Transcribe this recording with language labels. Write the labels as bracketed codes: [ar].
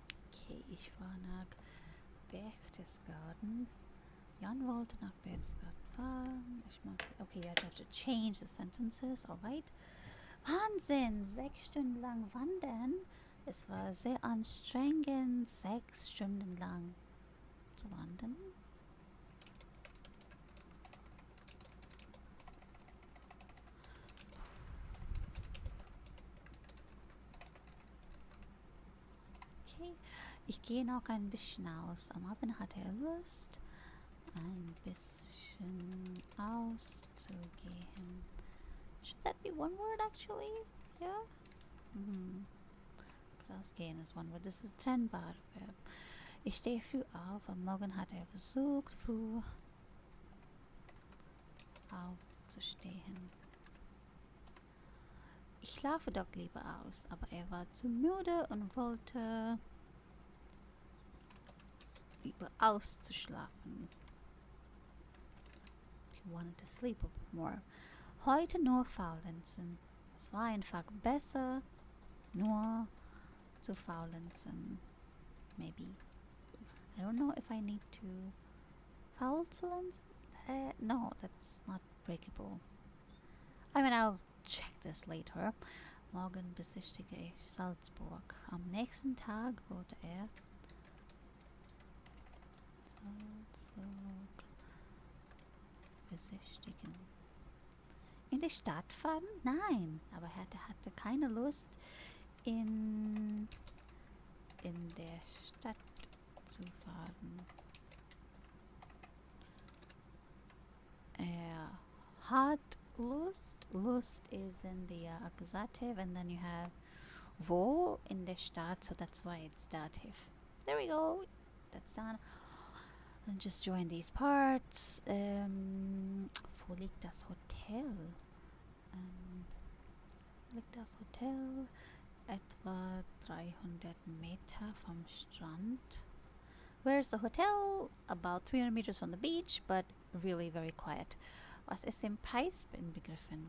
[de] Okay, ich war nach Berchtesgaden. Jan wollte nach Berchtesgaden fahren. [en] Okay, I have to change the sentences, alright. [de] Wahnsinn, 6 Stunden lang wandern. Es war sehr anstrengend, 6 Stunden lang zu wandern. Okay, ich gehe noch ein bisschen aus. Am Abend hatte er Lust, ein bisschen auszugehen. [en] Should that be one word actually? Yeah? [de] Ausgehen ist [en] one word. [de] Das ist trennbar. Ich stehe früh auf. Am Morgen hat er versucht, früh aufzustehen. Ich schlafe doch lieber aus, aber er war zu müde und wollte lieber auszuschlafen. [en] He wanted to sleep a bit more. [de] Heute nur faulenzen. Es war einfach besser, nur zu faulenzen. [en] Maybe. I don't know if I need to faulenzen. No, that's not breakable. I mean, I'll check this later. [de] Morgen besichtige ich Salzburg. Am nächsten Tag wurde er Salzburg besichtigen. In die Stadt fahren? Nein, aber er hatte keine Lust, in der Stadt zu fahren. Er hat Lust. [en] Lust is in the accusative, and then you have wo in the Staat, so that's why it's dative. There we go. That's done. And just join these parts. [de] Wo liegt das Hotel? Liegt das Hotel etwa 300 Meter vom Strand? [en] Where's the hotel? About 300 meters from the beach, but really very quiet. [de] Was ist im Preis inbegriffen?